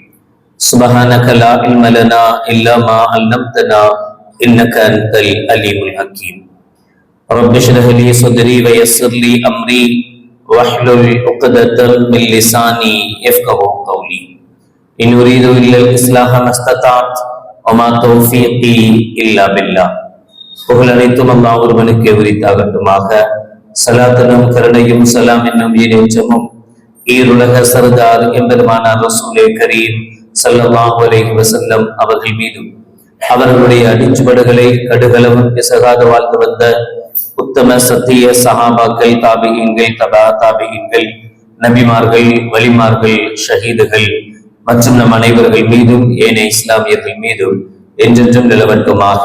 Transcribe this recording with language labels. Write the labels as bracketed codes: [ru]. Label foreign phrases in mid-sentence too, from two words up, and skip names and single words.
[ar] سبحانك لا علم لنا إلا ما علمتنا إنك أنت العليم الحكيم. رب اشرح لي صدري ويسر لي أمري واحلل عقدة من لساني يفقهوا قولي. إن أريد إلا الإصلاح ما استطعت وما توفيقي إلا بالله. [ta] புகழ் அனைத்தும் அல்லாஹ் ஒருவனுக்கு உரித்தாகட்டுமாக. சலாத்தனும் கருணையும் சலாம் என்னும் ஈரேற்றமும் ஈருலக சர்தார் எம்பெருமானார் [ar] رسول كريم صلى الله عليه وسلم [ta] அவர்கள் மீதும் அவர்களுடைய அடிச்சுவடுகளை கடுகளவும் பிசகாத வாழ்ந்து வந்த உத்தம சத்திய சஹாபாக்கள், தாபிஈன்கள், தபா தாபிஈன்கள், நபிமார்கள், வலிமார்கள், ஷஹீதுகள் மற்றும் நம் அனைவர்கள் மீதும் ஏனைய இஸ்லாமியர்கள் மீதும் என்றென்றும் நிலவட்டுமாக.